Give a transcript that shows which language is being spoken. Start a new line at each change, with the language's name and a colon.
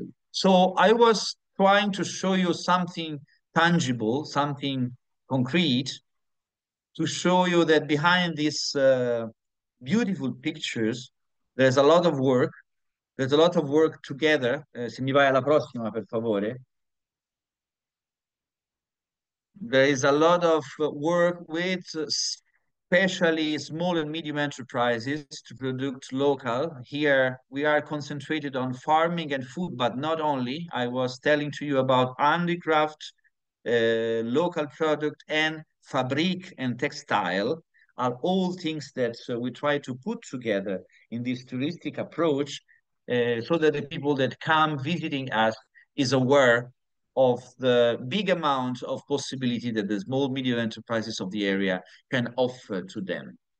English: So I was trying to show you something tangible, something concrete, to show you that behind these beautiful pictures, there's a lot of work. There's a lot of work together.
Italian: Se mi vai alla prossima, per favore.
English: There is a lot of work with especially small and medium enterprises to produce local. Here we are concentrated on farming and food, but not only. I was telling to you about handicraft, local product, and fabric and textile are all things that we try to put together in this touristic approach so that the people that come visiting us is aware of the big amount of possibility that the small medium enterprises of the area can offer to them.